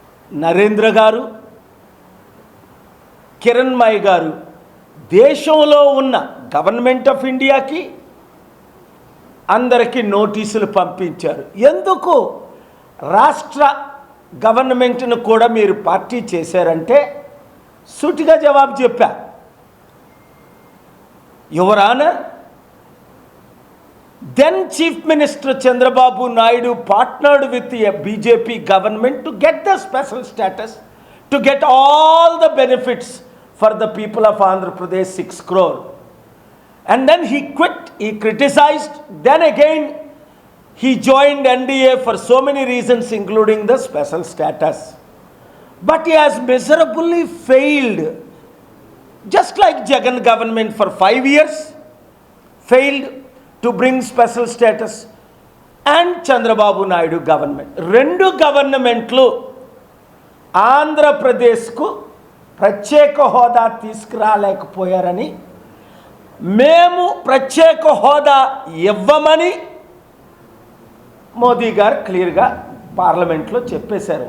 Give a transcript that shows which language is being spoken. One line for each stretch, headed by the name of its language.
Telugu: నరేంద్ర గారు, కిరణ్మయి గారు దేశంలో ఉన్న గవర్నమెంట్ ఆఫ్ ఇండియాకి అందరికీ నోటీసులు పంపించారు. ఎందుకు రాష్ట్ర గవర్నమెంట్ను కూడా మీరు పార్టీ చేశారంటే సూటిగా జవాబు చెప్పా.
English: Your honour, then Chief Minister Chandrababu Naidu partnered with the BJP government to get the special status, to get all the benefits for the people of Andhra Pradesh, 6 crore. And then he quit, he criticized, then again he joined NDA for so many reasons including the special status. But he has miserably failed, just like Jagan government for 5 years failed to bring special status, and Chandrababu Naidu government.
Telugu: రెండు గవర్నమెంట్లు ఆంధ్రప్రదేశ్కు ప్రత్యేక హోదా తీసుకురాలేకపోయారని, మేము ప్రత్యేక హోదా ఇవ్వమని మోదీ గారు క్లియర్గా పార్లమెంట్లో చెప్పేశారు.